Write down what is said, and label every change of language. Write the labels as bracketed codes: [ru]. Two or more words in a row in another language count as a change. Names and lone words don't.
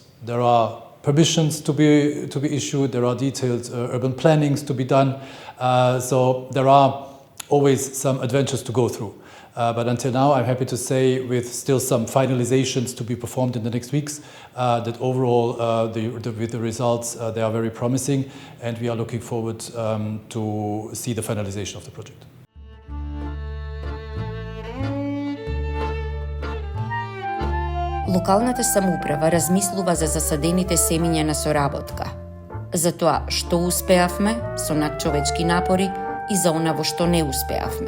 [en] There are permissions to be issued, there are detailed urban plannings to be done, so there are always some adventures to go through. But until now, I'm happy to say, with still some finalizations to be performed in the next weeks, that overall, with the results, they are very promising, and we are looking forward to see the finalization of the project. [mk] Локалната самоуправа размислува за засадените семиња на соработка, за тоа што успеавме со надчовечки напори и за она во што не успеавме.